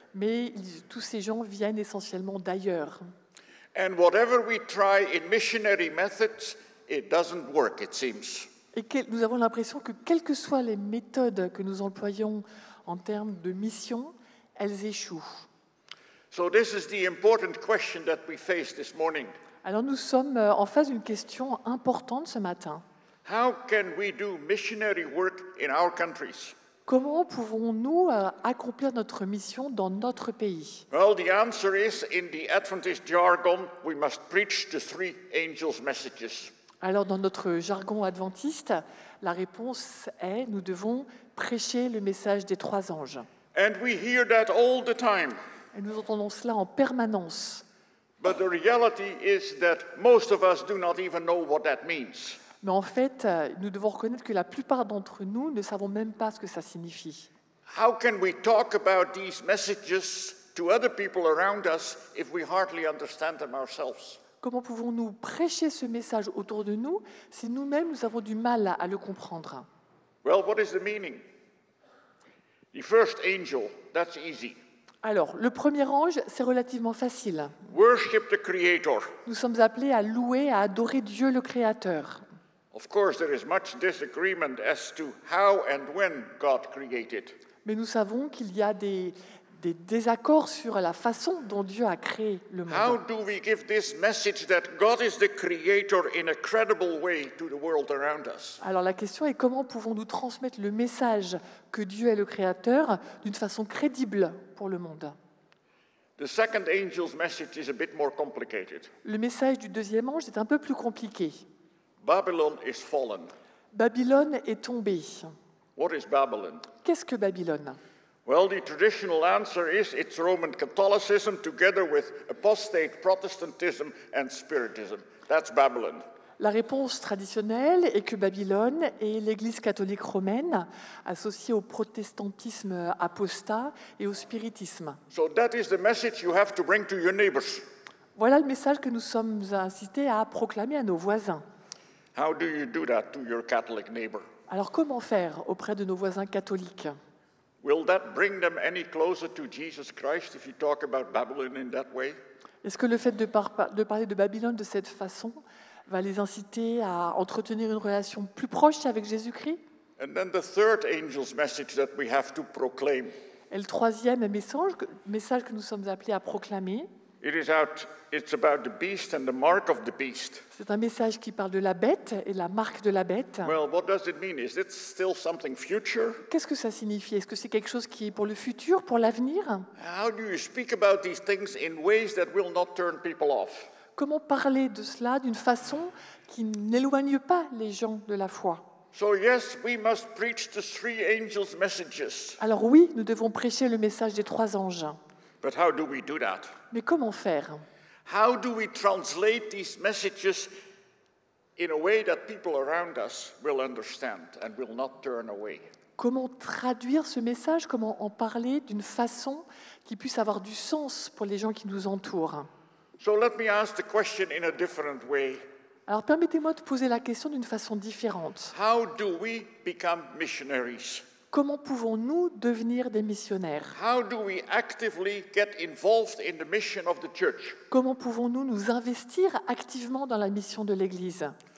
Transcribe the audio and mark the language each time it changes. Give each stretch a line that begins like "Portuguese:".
French: Mais tous ces gens viennent essentiellement d'ailleurs.
English: And whatever we try in missionary methods, it doesn't work, it seems.
French: Et nous avons l'impression que quelles que soient les méthodes que nous employons en termes de mission, elles échouent.
English: So this is the important question that we face this morning.
French: Alors nous sommes en face d'une question importante ce matin.
English: How can we do missionary work in our countries?
French: Comment pouvons-nous accomplir notre mission dans notre pays?
English: Well, the answer is, in the Adventist jargon, we must preach the three angels' messages.
French: Alors dans notre jargon adventiste, la réponse est nous devons prêcher le message des 3 anges.
English: And we hear that all the time.
French: Et nous entendons cela en permanence.
English: But the reality is that most of us do not even know what that means.
French: Mais en fait, nous devons reconnaître que la plupart d'entre nous ne savons même pas ce que ça signifie.
English: How can we talk about these messages to other people around us if we hardly understand them ourselves?
French: Comment pouvons-nous prêcher ce message autour de nous si nous-mêmes nous avons du mal à le comprendre?
English: Well, what is the meaning? The first angel, that's easy.
French: Alors, le premier ange, c'est relativement facile.
English: Worship the Creator.
French: Nous sommes appelés à louer, à adorer Dieu le Créateur.
English: Of course, there is much disagreement as to how and when God created.
French: Mais nous savons qu'il y a des désaccords sur la façon dont Dieu a créé le
English: How
French: monde.
English: do we give this message that God is the Creator in a credible way to the world around us?
French: Alors la question est comment pouvons-nous transmettre le message que Dieu est le Créateur d'une façon crédible pour le monde?
English: The second angel's message is a bit more complicated.
French: Le message du deuxième ange est un peu plus compliqué.
English: Babylon is fallen.
French: Babylone est tombée.
English: What is Babylon?
French: Qu'est-ce que Babylone?
English: Well, the traditional answer is it's Roman Catholicism together with apostate Protestantism and Spiritism. That's Babylon.
French: La réponse traditionnelle est que Babylone est l'Église catholique romaine associée au protestantisme apostat et au spiritisme.
English: So that is the message you have to bring to your neighbors.
French: Voilà le message que nous sommes incités à proclamer à nos voisins.
English: How do you do that to your Catholic neighbor?
French: Alors comment faire auprès de nos voisins catholiques?
English: Will that bring them any closer to Jesus Christ if you talk about Babylon in that way?
French: Est-ce que le fait de parler de Babylone de cette façon va les inciter à entretenir une relation plus proche avec Jésus-Christ?
English: And then the third angel's message that we have to proclaim.
French: Et le troisième message que nous sommes appelés à proclamer,
English: It's about the beast and the mark of the beast.
French: c'est un message qui parle de la bête et la marque de la bête.
English: Well, what does it mean? Is it still something future?
French: Qu'est-ce que ça signifie? Est-ce que c'est quelque chose qui est pour le futur, pour l'avenir?
English: How do you speak about these things in ways that will not turn people off?
French: Comment parler de cela d'une façon qui n'éloigne pas les gens de la foi?
English: So yes, we must preach the three angels' messages.
French: Alors oui, nous devons prêcher le message des 3 anges.
English: But how do we do that?
French: Mais comment faire?
English: How do we translate these messages in a way that people around us will understand and will not turn away?
French: Comment traduire ce message? Comment en parler d'une façon qui puisse avoir du sens pour les gens qui nous entourent?
English: So let me ask the question in a different way.
French: Alors permettez-moi de poser la question d'une façon différente.
English: How do we become missionaries?
French: Comment pouvons-nous devenir des missionnaires?
English: How do we actively get involved in the mission of the church?
French: Comment pouvons-nous nous investir activement dans la mission de l'Église?